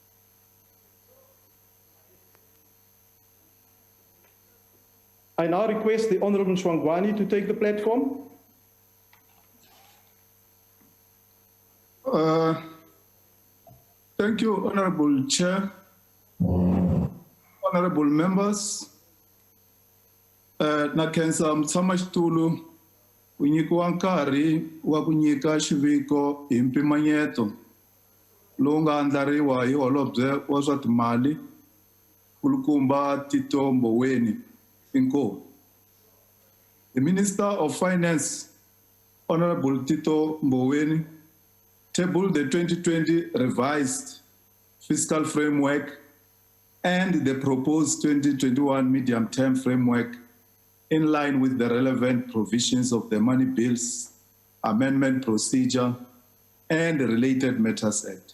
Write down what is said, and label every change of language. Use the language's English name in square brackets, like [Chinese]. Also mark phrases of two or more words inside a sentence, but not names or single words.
[English] I now request the Honourable Shwangwani to take the platform. Thank you, Honourable Chair, Honourable members. [Tsonga] Nakhensa mutshamaxitulu ku nyikiwa nkarhi wa ku nyika xiviko hi mpimanyeto lowu nga andlariwa hi Holobye wa swa Timali Kulukumba Tito Mboweni. Inko. [English] The Minister of Finance, Honourable Tito Mboweni, tabled the 2020 revised fiscal framework and the proposed 2021 medium-term framework in line with the relevant provisions of the Money Bills Amendment Procedure and the Related Matters Act.